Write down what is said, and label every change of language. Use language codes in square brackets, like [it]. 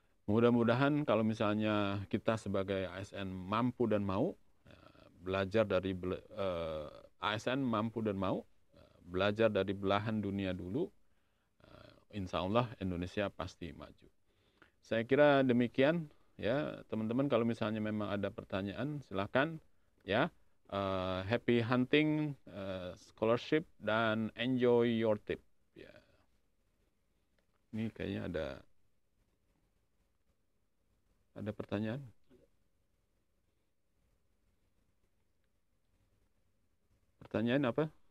[id] Mudah-mudahan kalau misalnya kita sebagai ASN mampu dan mau, belajar dari ASN mampu dan mau, belajar dari belahan dunia dulu, insya Allah Indonesia pasti maju. Saya kira demikian ya teman-teman. Kalau misalnya memang ada pertanyaan silakan ya. [en] Happy hunting, scholarship, dan enjoy your trip. [id] Ya. Ini kayaknya ada pertanyaan. Pertanyaan apa?